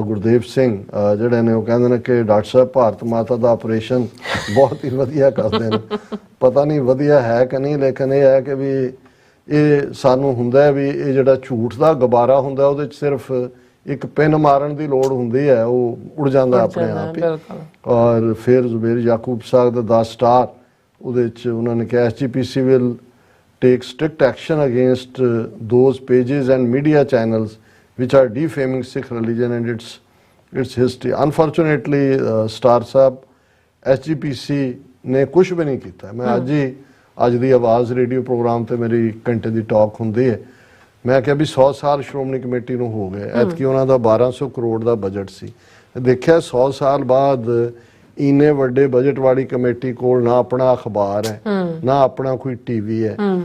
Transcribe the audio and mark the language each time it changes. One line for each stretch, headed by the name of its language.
Punjabi: ਗੁਰਦੇਵ ਸਿੰਘ ਜਿਹੜੇ ਨੇ ਉਹ ਕਹਿੰਦੇ ਨੇ ਕਿ ਡਾਕਟਰ ਸਾਹਿਬ ਭਾਰਤ ਮਾਤਾ ਦਾ ਆਪਰੇਸ਼ਨ ਬਹੁਤ ਹੀ ਵਧੀਆ ਕਰਦੇ ਨੇ। ਪਤਾ ਨਹੀਂ ਵਧੀਆ ਹੈ ਕਿ ਨਹੀਂ, ਲੇਕਿਨ ਇਹ ਹੈ ਕਿ ਵੀ ਇਹ ਸਾਨੂੰ ਹੁੰਦਾ ਵੀ ਇਹ ਜਿਹੜਾ ਝੂਠ ਦਾ ਗੁਬਾਰਾ ਹੁੰਦਾ ਉਹਦੇ 'ਚ ਸਿਰਫ ਇੱਕ ਪਿੰਨ ਮਾਰਨ ਦੀ ਲੋੜ ਹੁੰਦੀ ਹੈ, ਉਹ ਉੜ ਜਾਂਦਾ ਆਪਣੇ ਆਪ ਹੀ। ਔਰ ਫਿਰ ਜ਼ੁਬੈਰ ਯਾਕੂਬ ਸਾਹਿਬ ਦਾ 10 ਸਟਾਰ ਉਹਦੇ 'ਚ ਉਹਨਾਂ ਨੇ ਕਿਹਾ
English: SGPC will take strict action against those pages and media channels which are defaming Sikh religion and its history.
Punjabi: Unfortunately, Star Sahab, SGPC ਨੇ ਕੁਝ ਵੀ ਨਹੀਂ ਕੀਤਾ। ਮੈਂ ਅੱਜ ਦੀ ਆਵਾਜ਼ ਰੇਡੀਓ ਪ੍ਰੋਗਰਾਮ ਤੇ ਮੇਰੀ ਘੰਟੇ ਦੀ ਟਾਕ ਹੁੰਦੀ ਹੈ। ਮੈਂ ਕਿਹਾ ਵੀ 100 ਸਾਲ ਸ਼੍ਰੋਮਣੀ ਕਮੇਟੀ ਨੂੰ ਹੋ ਗਏ, ਐਤਕੀ ਉਹਨਾਂ ਦਾ 1200 ਕਰੋੜ ਦਾ ਬਜਟ ਸੀ। ਦੇਖਿਆ 100 ਸਾਲ ਬਾਅਦ ਇੰਨੇ ਵੱਡੇ ਬਜਟ ਵਾਲੀ ਕਮੇਟੀ ਕੋਲ ਨਾ ਆਪਣਾ ਅਖਬਾਰ ਹੈ, ਨਾ ਆਪਣਾ ਕੋਈ ਟੀਵੀ ਹੈ।